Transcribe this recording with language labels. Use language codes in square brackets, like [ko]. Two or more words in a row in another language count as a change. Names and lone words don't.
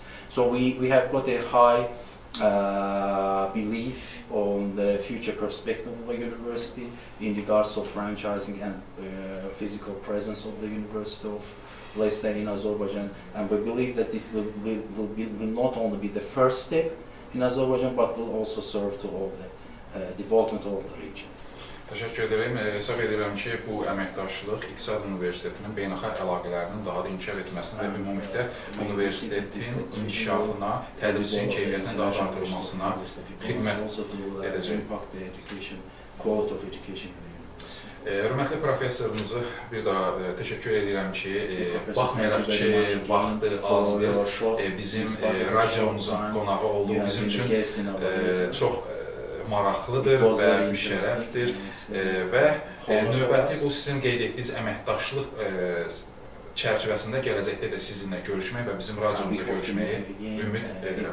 [en] So we have got a high belief on the future perspective of the university in regards of franchising and physical presence of the University of Leicester in Azerbaijan, and we believe that this will not only be the first step in Azerbaijan, but will also serve to all the development of the region. [az] Təşəkkür edirəm. Hesab edirəm ki, bu əməkdaşlıq İqtisad Universitetinin beynəlxalq əlaqələrinin daha da inkişaf etməsinə və ümumilikdə universitetin inkişafına, tədrisin keyfiyyətinin daha da artırılmasına xidmət edəcək. Hörmətli professorumuza bir daha təşəkkür edirəm ki, baxmayaraq ki, vaxtı azdır, bizim radiomuzun qonağı olduğu bizim üçün çox maraqlıdır və müşərrəfdir və növbəti bu sizin qeyd etdiyiniz əməkdaşlıq çərçivəsində gələcəkdə də sizinlə görüşmək və bizim radiomuza görüşməyi ümid edirəm.